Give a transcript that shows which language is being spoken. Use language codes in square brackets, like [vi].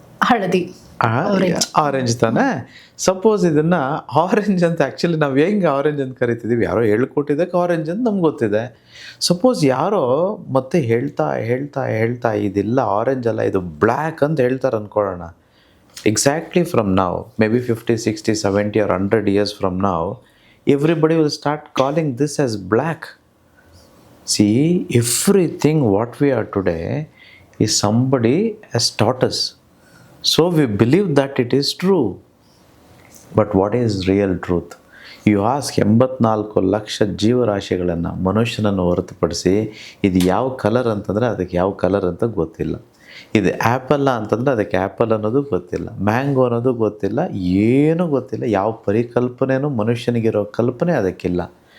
[kn] ಹಳದಿ, ಆರೆಂಜ್ ತಾನೆ. ಸಪೋಸ್ ಇದನ್ನು ಆರೆಂಜ್ ಅಂತ ಆ್ಯಕ್ಚುಲಿ ನಾವು ಹೆಂಗೆ ಆರೆಂಜ್ ಅಂತ ಕರಿತಿದ್ದೀವಿ, ಯಾರೋ ಹೇಳ್ಕೊಟ್ಟಿದ್ದಕ್ಕೆ ಆರೆಂಜ್ ಅಂತ ನಮ್ಗೆ ಗೊತ್ತಿದೆ. ಸಪೋಸ್ ಯಾರೋ ಮತ್ತೆ ಹೇಳ್ತಾ ಇದಿಲ್ಲ ಆರೆಂಜ್ ಅಲ್ಲ ಇದು ಬ್ಲ್ಯಾಕ್ ಅಂತ ಹೇಳ್ತಾರೆ ಅಂದ್ಕೊಳ್ಳೋಣ. [en] Exactly from ನಾವು maybe 50, 60, 70 or 100 years from now, everybody will start calling this as black. See, everything what we are today is somebody has taught us. So we believe that it is true. But what is real truth? You ask [kn] 84 lakh ಜೀವರಾಶಿಗಳನ್ನು, ಮನುಷ್ಯನನ್ನು ಹೊರತುಪಡಿಸಿ ಇದು ಯಾವ colour ಅಂತಂದರೆ ಅದಕ್ಕೆ ಯಾವ colour ಅಂತ ಗೊತ್ತಿಲ್ಲ. ಇದು ಆ್ಯಪಲ್ಲ ಅಂತಂದರೆ ಅದಕ್ಕೆ ಆ್ಯಪಲ್ ಅನ್ನೋದು ಗೊತ್ತಿಲ್ಲ, ಮ್ಯಾಂಗೋ ಅನ್ನೋದು ಗೊತ್ತಿಲ್ಲ, ಏನೂ ಗೊತ್ತಿಲ್ಲ. ಯಾವ ಪರಿಕಲ್ಪನೆಯೂ ಮನುಷ್ಯನಿಗಿರೋ ಕಲ್ಪನೆ ಅದಕ್ಕಿಲ್ಲ.